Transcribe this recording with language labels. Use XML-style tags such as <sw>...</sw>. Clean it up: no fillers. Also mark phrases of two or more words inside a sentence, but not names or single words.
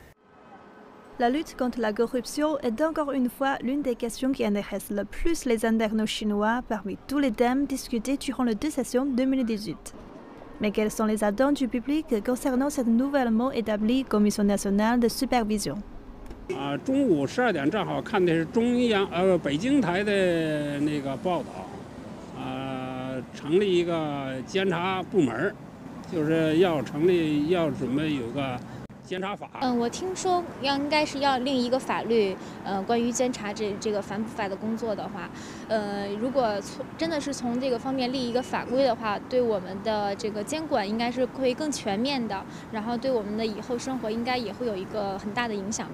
<fr>La lutte contre la corruption est encore une fois l'une des questions qui intéressent le plus les internautes chinois parmi tous les thèmes discutés durant les deux sessions 2018. Mais quelles sont les attentes du public concernant cette nouvellement établie Commission nationale de supervision?</fr> <zh>中午12点正好看的是北京台的那个报道，成立一个监察部门，就是要准备有个监察法。我听说应该是要另一个法律，关于监察这个反腐败的工作的话，如果真的是从这个方面立一个法规的话，对我们的这个监管应该是会更全面的，然后对我们的以后生活应该也会有一个很大的影响吧。</zh>